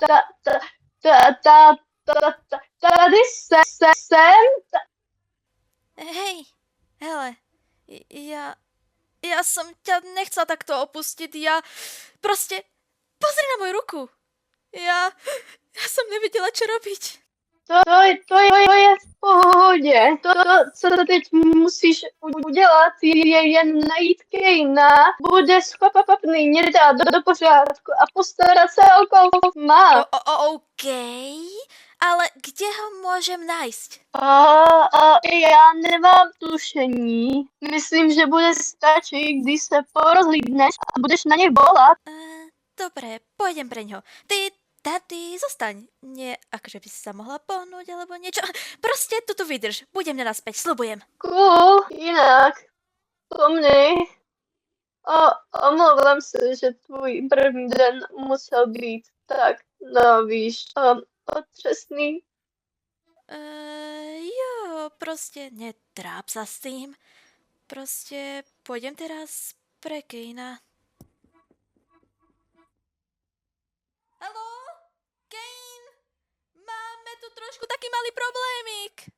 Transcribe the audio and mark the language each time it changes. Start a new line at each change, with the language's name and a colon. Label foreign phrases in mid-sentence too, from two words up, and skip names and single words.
Czech: Tady jsem.
Slovak: Hej, hele, ja som ťa nechcela takto opustiť, proste, pozri na moju ruku. Ja som nevedela, čo robiť.
Czech: To je v pohodě. To, co teď musíš udělat, je jen najít Kejna. Bude schopný mě dát do pořádku a postarat se o Koufma.
Slovak: OK, ale kde ho môžem nájsť?
Czech: Já nemám tušení. Myslím, že bude stačit, když se porozhlídneš a budeš na něj volat.
Slovak: Dobre, pôjdem pre ňo. Ty Tady zostaň. Nie, akože by si sa mohla pohnúť alebo niečo. Proste tuto vydrž. Budem nenaspäť, sľubujem.
Czech: Cool, jinak. Pomni. Omlouvám se, že tvůj první den musel být tak, no víš, otřesný. Jo,
Slovak: proste netráp sa s tým. Proste pôjdem teraz pre Kejna. Haló? Kane? Máme tu trošku taký malý problémik.